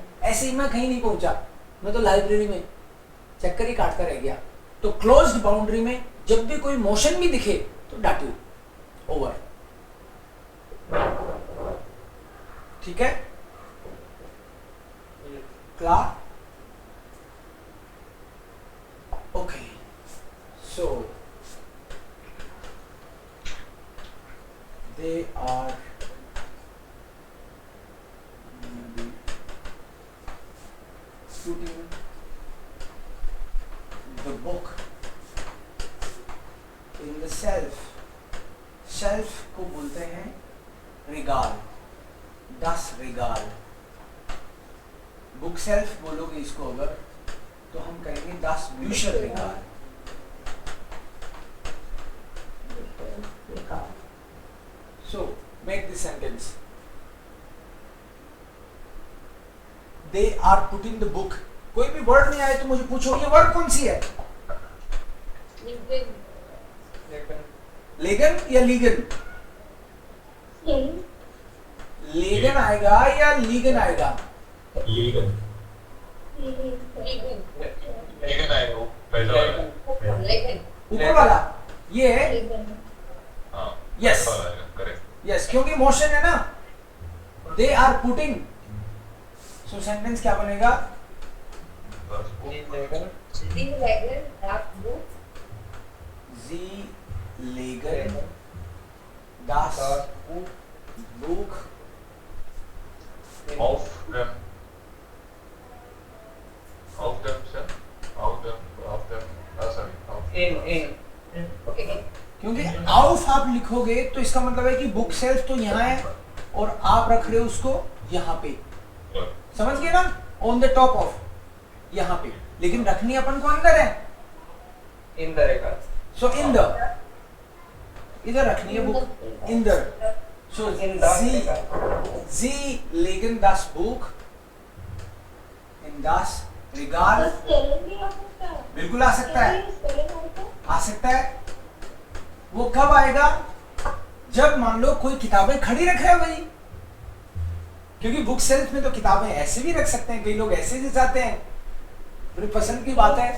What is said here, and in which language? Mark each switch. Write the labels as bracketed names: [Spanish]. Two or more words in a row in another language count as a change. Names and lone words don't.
[Hindi] ऐसे ही मैं कहीं नहीं पहुंचा, मैं तो लाइब्रेरी में चक्कर ही काटता रह गया। तो क्लोज्ड बाउंड्री में जब भी कोई मोशन भी दिखे तो डाटिव, ओवर। ठीक है, क्लियर? [English] okay, so they are shooting the book in the shelf। [Hindi] शेल्फ को बोलते हैं Regal, [German] das Regal. [English] book shelf [Hindi] बोलोगे इसको अगर, तो हम करेंगे [German] das Bücher Regal. [English] So make this sentence. They are putting the book. [Hindi] कोई भी वर्ड नहीं आए तो मुझे पूछो ये वर्ड कौन सी है? लेगन या लीगन? लेगन आएगा या लीगन आएगा? लीगन आएगा पहला वाला, ऊपर वाला ये है. यस करेक्ट. यस, क्योंकि मोशन है ना. [English] they are putting. [Hindi] सो सेंटेंस क्या बनेगा? [German] Sie legen das Buch auf dem [Hindi] क्योंकि आउफ आप लिखोगे तो इसका मतलब है कि [English] book shelf [Hindi] तो यहाँ है और आप रख रहे हो उसको यहाँ पे. समझ गए ना? [English] on the top of, [Hindi] यहाँ पे. लेकिन रखनी अपन को अंदर है. [English] in the Rega. so in the, [Hindi] इधर रखनी है बुक. [English] in the. [German] सो Sie legen das Buch in das Regal. [Hindi] बिल्कुल आ सकता है. आ सकता है. वो कब आएगा? जब मान लो कोई किताबें खड़ी रख रहा है भाई. क्योंकि [English] book shelf [Hindi] में तो किताबें ऐसे भी रख सकते हैं, कई लोग ऐसे भी चाहते हैं. मेरी पसंद की बात है.